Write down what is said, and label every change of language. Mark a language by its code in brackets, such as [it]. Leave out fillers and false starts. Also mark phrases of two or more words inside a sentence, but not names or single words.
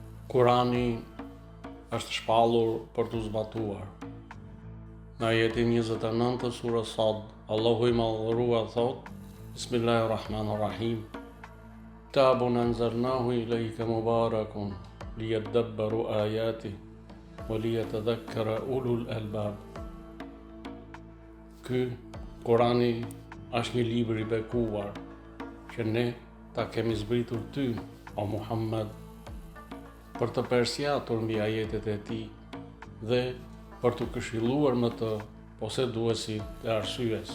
[sq] Kurani është shpallur për t'u zbatuar. Në ajetin 29 të surës Sad, Allahu i Madhëruar thot: [ar] Bismillahirrahmanirrahim. كتاب أنزلناه إليك مبارك ليدبروا آياته وليتذكر أولو الألباب. [sq] Ky Kurani është një libër i bekuar që ne ta kemi zbritur ty, o Muhammed, për të persjatur mbi ajetet e tij dhe për të këshilluar më të poseduesit e arsyes.